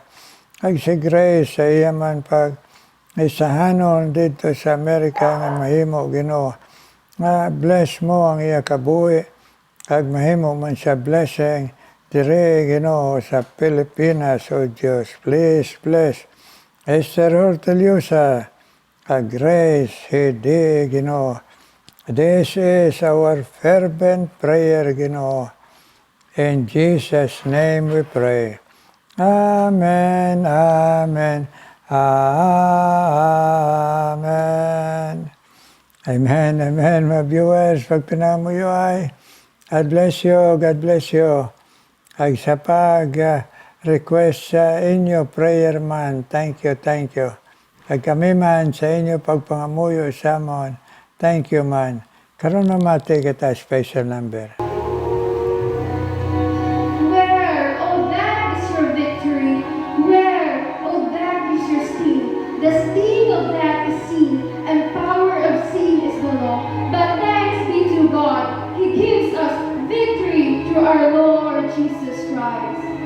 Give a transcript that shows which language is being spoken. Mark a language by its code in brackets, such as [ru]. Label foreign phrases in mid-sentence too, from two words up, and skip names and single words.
[hil] Ag si Grace, sa iya man pag isahanon dito sa Amerika nga mahimo, Ginoo. Nga bless mo ang iya kabuhi. Kag mahimo man siya blessing, dire, Ginoo, sa Pilipinas, O Diyos. [en] Please bless [hil] Esther Horteliusa, kag Grace, hindi, Ginoo. [en] This is our fervent prayer, Ginoo. In Jesus' name we pray. Amen, amen, amen. [hil] Amen, amen, mga viewers. Pag pinamuyo ay, [en] God bless you, God bless you. [hil] Ag sa pag-request sa inyo, prayer man, [en] thank you, thank you. [hil] Ag kami man sa inyo pagpangamuyo sa amon, [en] thank you [hil] man. Karon mamati kita special number. [en] Where, oh that is your victory. Where, oh that is your sting. The sting of that is sin, and power of sin is the law. But thanks be to God, He gives us victory through our Lord Jesus Christ.